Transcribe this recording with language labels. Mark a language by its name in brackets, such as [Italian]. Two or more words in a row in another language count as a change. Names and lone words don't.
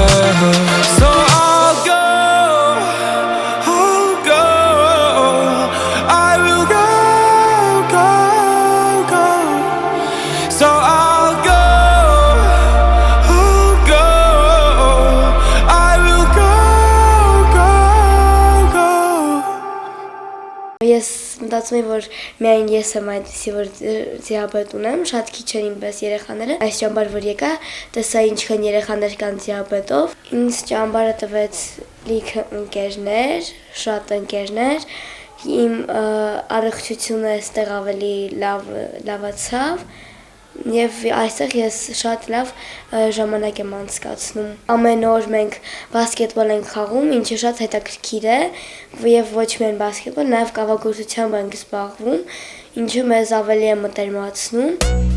[English] So I'll go, I will go, go. So I'll go, I will go. [Armenian] Ես մտածում եմ, որ միայն ես եմ այդպիսի, որ դիաբետ ունեմ, շատ քիչ են ինձ երեխաները։ Այս ճամբար որ եկա, տեսա ինչքան երեխաներ կան դիաբետով։ Ինձ ճամբարը տվեց լիքը ընկերներ, շատ ընկերներ։ Իմ առողջությունը այստեղ ավելի լավացավ։ Եվ այստեղ ես շատ լավ ժամանակ եմ անցկացնում։ Ամեն օր մենք բասկետբոլ ենք խաղում, ինչը շատ հետաքրքիր է, եւ ոչ միայն բասկետբոլ, նաեւ կավագործությամբ ենք զբաղվում, ինչը մեզ ավելի է մտերմացնում։